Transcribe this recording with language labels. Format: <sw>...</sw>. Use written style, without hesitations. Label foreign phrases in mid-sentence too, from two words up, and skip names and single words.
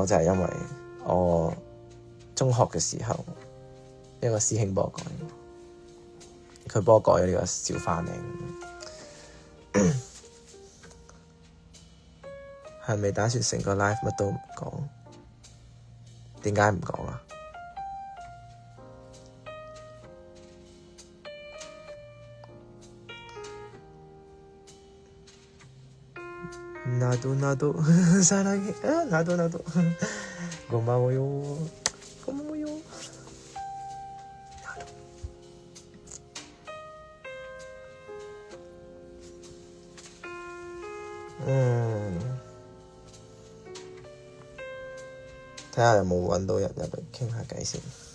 <yue>就係因為我中學嘅時候，一個師兄幫我改，佢幫我改咗呢個小花名。係咪打算成個 live 乜都唔講？點解唔講啊 ？</yue> <ko>나도 사랑해. 나도 고마워요.</ko> <yue>睇下有冇揾到人入嚟傾下偈先。</yue>